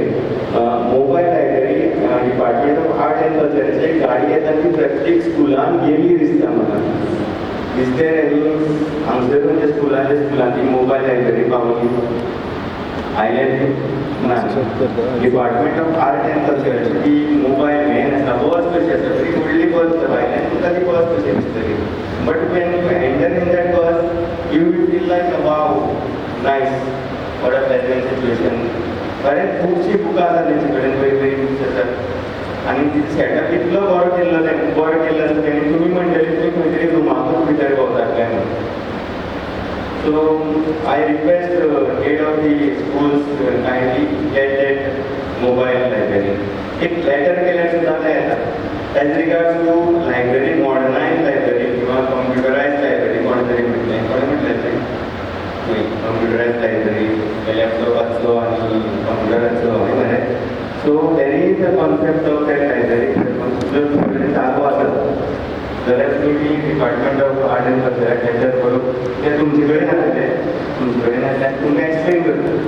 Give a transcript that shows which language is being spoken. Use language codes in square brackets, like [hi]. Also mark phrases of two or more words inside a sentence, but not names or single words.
[kok] मोबायल लायब्ररी डिपार्टमेंट ऑफ आर्ट एंड कल्चराची एक गाडी येता ती प्रत्येक स्कुलान गेली दिसता म्हाका. दिसते आनी हांगसर म्हणजे स्कुलान ती मोबायल लायब्ररी पावली. आयलँड ना डिपार्टमेंट ऑफ आर्ट एंड कल्चराची ती मोबायल व्हॅन आसा. बस कशी आसा तरी व्हडली बस भायल्यान तुका ती बस कशी दिसतली. [en] But when you enter in that bus you will feel like wow nice what a pleasant situation. [kok] खरेंच खुबशीं बुकां आसा तेंचे कडेन वेगवेगळी बुक्स आसात. आनी तिचो सेटअप इतलो बरो केल्लो आसा तेणी. तुमी म्हणटले तुमी खंय तरी रुमाकूच भितर भोंवतात काय म्हणून. [en] So I request head of the schools kindly get that mobile library. [kok] एक लेटर केल्यार सुद्दां तें येता. [en] as regards to library modernise library [kok] किंवा [en] computerise library [kok] कोण तरी म्हटलें. कोणें म्हटलें तें [en] computerise library [kok] लॅपटॉपाचो आनी कॉम्प्युटराचो हय मरे. [en] So there is a concept of that library. [kok] जर तुमचे कडेन जागो आसा जाल्यार तुमी डिपार्टमेंट ऑफ आर्ट एंड कल्चराक टेंडर करून तें तुमचे कडेन आसल्यार तुमी एक्सप्लेन करता.